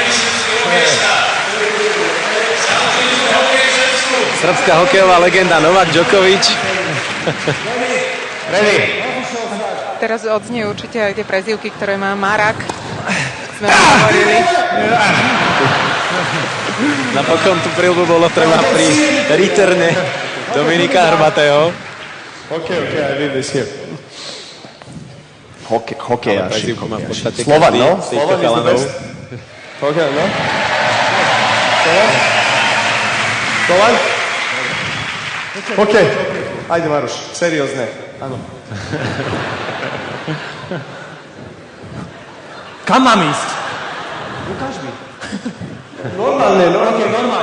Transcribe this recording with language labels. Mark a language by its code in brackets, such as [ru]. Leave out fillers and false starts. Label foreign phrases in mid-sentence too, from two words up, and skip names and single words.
[sk] Srbská hokejová legenda Novák Djokovič. [en] Ready. [sk] Teraz odznie určite aj tie prezývky, ktoré má Marak. Sme hovorili. Napokon tú prilbu bolo treba pri reterne Dominika Hrbatého. [en] Okay, I did this here. [sk] Hokejaši. Slovan, no? [en] Slovan is the best. Okay, no? Slovan? [sk] Okay. Ajde, Maroš, seriózne. Áno. Kam mám ísť? Ukáž mi. Normálne, no? Okay, normálne.